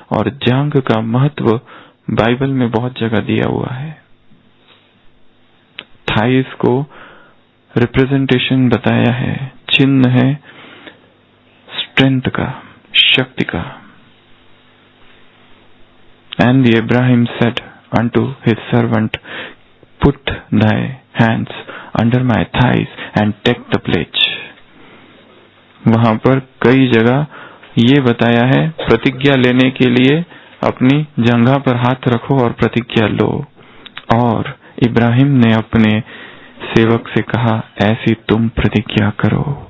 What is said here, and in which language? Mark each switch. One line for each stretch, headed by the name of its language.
Hindi: और जांघ का महत्व बाइबल में बहुत जगह दिया हुआ है। थाइस को रिप्रेजेंटेशन बताया है चिन्ह है स्ट्रेंथ का, शक्ति का।
English: And Abraham said unto his servant, Put thy hands under my thighs and take the pledge.
Hindi: वहां पर कई जगह ये बताया है प्रतिज्ञा लेने के लिए अपनी जंघा पर हाथ रखो और प्रतिज्ञा लो। और इब्राहिम ने अपने सेवक से कहा ऐसी तुम प्रतिज्ञा करो।